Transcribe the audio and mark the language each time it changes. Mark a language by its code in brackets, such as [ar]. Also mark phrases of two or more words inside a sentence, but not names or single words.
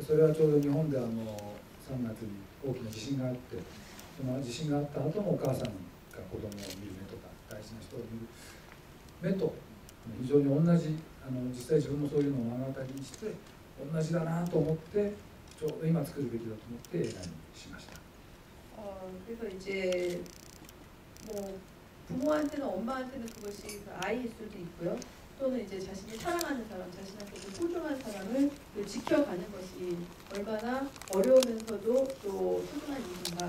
[ja] それはちょうど日本で3月に大きな地震があって。その地震があった後もお母さんが子供を見る目とか大事な人を見る目と非常に同じ実際自分もそういうのを目の当たりにして同じだなと思ってちょうど今作るべきだと思って映画にしました。 [ko] 그래서 이제 뭐 부모한테는 엄마한테는 그것이 아이일 수도 있고요. 또는 이제 자신이 사랑하는 사람, 자신한테 소중한 사람을 지켜가는 것이 얼마나 어려우면서도 또 소중한 일인가.